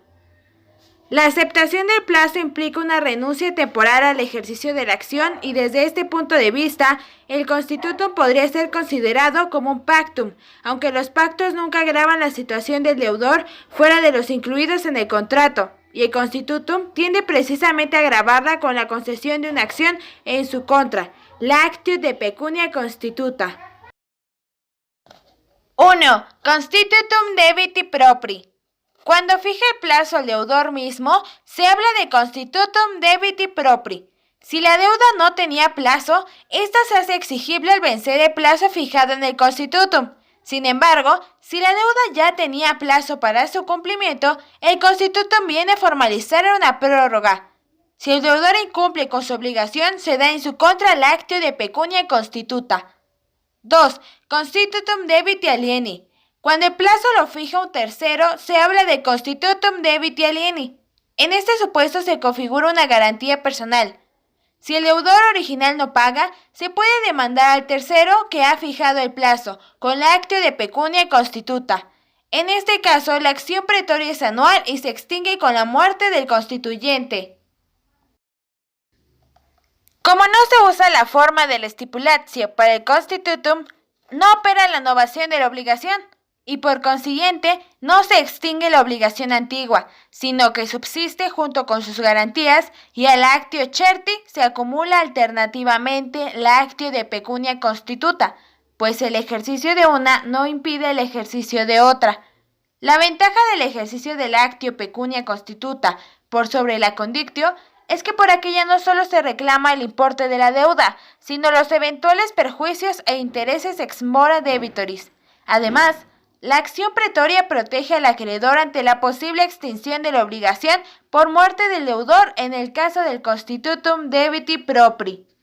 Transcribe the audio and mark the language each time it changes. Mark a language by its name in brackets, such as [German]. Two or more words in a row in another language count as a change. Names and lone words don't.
[Spanish] La aceptación del plazo implica una renuncia temporal al ejercicio de la acción y desde este punto de vista, el constitutum podría ser considerado como un pactum, aunque los pactos nunca agravan la situación del deudor fuera de los incluidos en el contrato, y el constitutum tiende precisamente a agravarla con la concesión de una acción en su contra, la [Latin] actio de pecunia constituta. [Spanish] 1. [Latin] Constitutum debiti propri. [Spanish] Cuando fija el plazo al deudor mismo, se habla de [Latin] constitutum debiti propri. [Spanish] Si la deuda no tenía plazo, ésta se hace exigible al vencer el plazo fijado en el constitutum. Sin embargo, si la deuda ya tenía plazo para su cumplimiento, el constitutum viene a formalizar una prórroga. Si el deudor incumple con su obligación, se da en su contra la [Latin] actio de pecunia constituta. [Spanish] 2. [Latin] Constitutum debiti alieni. [Spanish] Cuando el plazo lo fija un tercero, se habla de [Latin] constitutum debiti alieni. [Spanish] En este supuesto se configura una garantía personal. Si el deudor original no paga, se puede demandar al tercero que ha fijado el plazo, con la [Latin] actio de pecunia constituta. [Spanish] En este caso, la acción pretoria es anual y se extingue con la muerte del constituyente. Como no se usa la forma del stipulatio para el constitutum, no opera la novación de la obligación, y por consiguiente no se extingue la obligación antigua, sino que subsiste junto con sus garantías y al [Latin] actio certi [Spanish] se acumula alternativamente la [Latin] actio de pecunia constituta, [Spanish] pues el ejercicio de una no impide el ejercicio de otra. La ventaja del ejercicio del [Latin] actio pecunia constituta [Spanish] por sobre la condictio es que por aquella no solo se reclama el importe de la deuda, sino los eventuales perjuicios e intereses [Latin] ex mora debitoris. [Spanish] Además, la acción pretoria protege al acreedor ante la posible extinción de la obligación por muerte del deudor en el caso del [Latin] constitutum debiti propri.